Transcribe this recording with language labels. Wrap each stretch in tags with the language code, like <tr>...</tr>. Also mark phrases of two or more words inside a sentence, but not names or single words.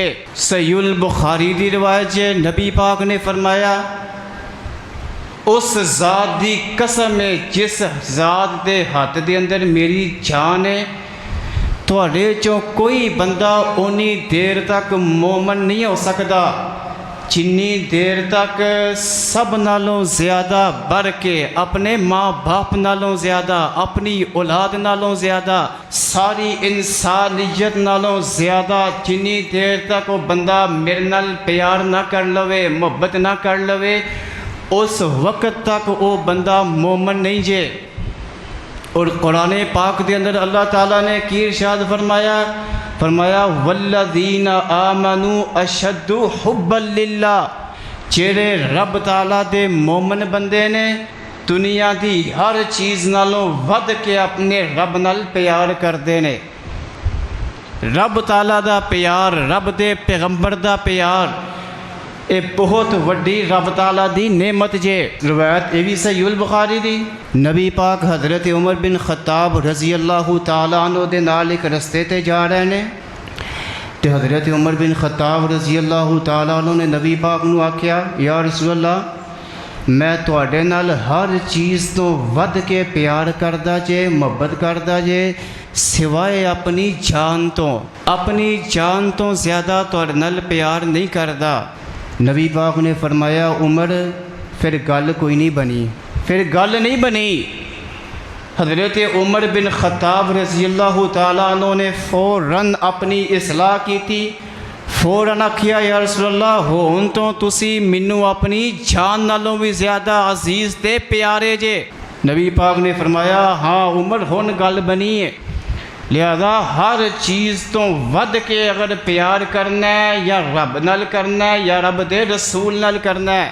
<pa>ਸਹੀਹੁਲ ਬੁਖ਼ਾਰੀ ਦੀ ਰਿਵਾਇਤ ਜੇ, ਨਬੀ ਪਾਕ ਨੇ ਫ਼ਰਮਾਇਆ ਉਸ ਜ਼ਾਤ ਦੀ ਕਸਮ ਹੈ ਜਿਸ ਜ਼ਾਤ ਦੇ ਹਾਥ ਦੇ ਅੰਦਰ ਮੇਰੀ ਜਾਨ ਹੈ, ਤੁਹਾਡੇ ਚੋਂ ਕੋਈ ਬੰਦਾ ਉੱਨੀ ਦੇਰ ਤਕ ਮੋਮਨ ਨਹੀਂ ਹੋ ਸਕਦਾ ਜਿੰਨੀ ਦੇਰ ਤਕ ਸਭ ਨਾਲੋਂ ਜ਼ਿਆਦਾ ਬੜ੍ਹ ਕੇ ਅਪਣੇ ਮਾਂ ਬਾਪ ਨਾਲੋਂ ਜ਼ਿਆਦਾ, ਅਪਣੀ ਔਲਾਦ ਨਾਲੋਂ ਜ਼ਿਆਦਾ, ਸਾਰੀ ਇਨਸਾਨੀਅਤ ਨਾਲੋਂ ਜ਼ਿਆਦਾ ਜਿੰਨੀ ਦੇਰ ਤਕ ਵੋ ਬੰਦਾ ਮੇਰੇ ਨਾਲ ਪਿਆਰ ਨਾ ਕਰ ਲਵੇ, ਮੁਹੱਬਤ ਨਾ ਕਰ ਲਵੇ, ਉਸ ਵਕ਼ਤ ਤਕ ਵੋ ਬੰਦਾ ਮੋਮਨ ਨਹੀਂ ਜੇ। ਔਰ ਕੁਰਾਨ ਪਾਕ ਕੇ ਅੰਦਰ ਅੱਲਾਹ ਤਾਲਾ ਨੇ ਕੀ ਇਰਸ਼ਾਦ ਫ਼ਰਮਾਇਆ</pa> <ar>والذين آمنوا أشد حبا لله,</ar> <pa>ਜਿਹੜੇ ਰੱਬ ਤਾਲਾ ਦੇ ਮੋਮਨ ਬੰਦੇ ਨੇ ਦੁਨੀਆ ਦੀ ਹਰ ਚੀਜ਼ ਨਾਲੋਂ ਵਧ ਕੇ ਅਪਣੇ ਰੱਬ ਨਾਲ ਪਿਆਰ ਕਰਤੇ ਨੇ। ਰੱਬ ਤਾਲਾ ਦਾ ਪਿਆਰ, ਰੱਬ ਦੇ ਪੈਗ਼ੰਬਰ ਦਾ ਪਿਆਰ, ਯੇ ਬਹੁਤ ਵੱਡੀ ਰੱਬ ਤਾਲਾ ਦੀ ਨੇਮਤ ਜੇ। ਰਿਵਾਇਤ ਯੇ ਭੀ ਸਹੀਹੁਲ ਬੁਖ਼ਾਰੀ ਦੀ, ਨਬੀ ਪਾਕ ਹਜ਼ਰਤ ਉਮਰ ਬਿਨ ਖ਼ੱਤਾਬ</pa> <ar>رضي الله تعالى عنه</ar> <pa>ਦੇ ਨਾਲ ਏਕ ਰਸਤੇ ਤੇ ਜਾ ਰਹੇ ਨੇ, ਤੋ ਹਜ਼ਰਤ ਉਮਰ ਬਿਨ ਖ਼ੱਤਾਬ</pa> <ar>رضي الله تعالى عنه</ar> <pa>ਨੇ ਨਬੀ ਪਾਕ ਨੂੰ ਆਖਿਆ,</pa> <ar>يا رسول الله</ar> <pa>ਮੈਂ ਤੁਹਾਡੇ ਨਾਲ ਹਰ ਚੀਜ਼ ਤੋਂ ਵਧ ਕੇ ਪਿਆਰ ਕਰਦਾ ਜੇ, ਮੁਹੱਬਤ ਕਰਦਾ ਜੇ, ਸਿਵਾਏ ਅਪਣੀ ਜਾਨ ਤੋਂ ਜ਼ਿਆਦਾ ਤੁਹਾਡੇ ਨਾਲ ਪਿਆਰ ਨਹੀਂ ਕਰਦਾ। ਨਬੀ ਪਾਕ ਨੇ ਫ਼ਰਮਾਇਆ ਉਮਰ ਫਿਰ ਗੱਲ ਕੋਈ ਨਹੀਂ ਬਣੀ। ਹਜ਼ਰਤ ਉਮਰ ਬਿਨ ਖ਼ੱਤਾਬ</pa> <ar>رضي الله تعالى عنه</ar> <pa>ਨੇ ਫ਼ੌਰਨ ਅਪਣੀ ਇਸਲਾਹ ਕੀ ਥੀ, ਫ਼ੌਰਨ ਆਖਿਆ</pa> <ar>يا رسول الله</ar> <pa>ਹੁਣ ਤੋਂ ਤੁਸੀਂ ਮੈਨੂੰ ਅਪਣੀ ਜਾਨ ਨਾਲੋਂ ਭੀ ਜ਼ਿਆਦਾ ਅਜ਼ੀਜ਼ ਤੇ ਪਿਆਰੇ ਜੇ। ਨਬੀ ਪਾਕ ਨੇ ਫ਼ਰਮਾਇਆ ਹਾਂ ਉਮਰ ਹੁਣ ਗੱਲ ਬਣੀ ਹੈ, ਲਿਹਾਜ਼ਾ ਹਰ ਚੀਜ਼ ਤੋਂ ਵਧ ਕੇ ਅਗਰ ਪਿਆਰ ਕਰਨਾ ਹੈ ਯਾ ਰੱਬ ਨਾਲ ਕਰਨਾ ਹੈ ਯਾ ਰੱਬ ਦੇ ਰਸੂਲ ਨਾਲ ਕਰਨਾ ਹੈ।</pa>